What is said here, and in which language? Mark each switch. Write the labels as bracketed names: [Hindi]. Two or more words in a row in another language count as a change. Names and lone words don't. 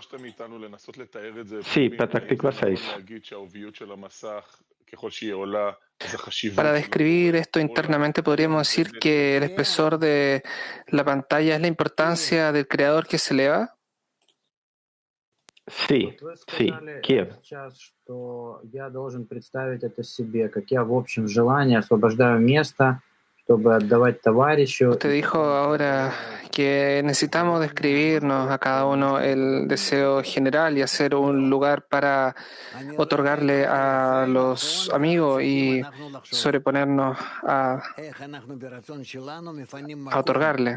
[Spanish] Sí, Petach Tikva 6. Para describir esto internamente podríamos decir que el espesor de la pantalla es la importancia del creador que se eleva. Sí, sí, Kiev. [Russian] Что я должен представить это себе, как я в общем желании освобождаю место, чтобы отдавать товарищу. [Spanish] Usted dijo ahora que necesitamos describirnos a cada uno el deseo general y hacer un lugar para otorgarle a los amigos y sobreponernos a otorgarle.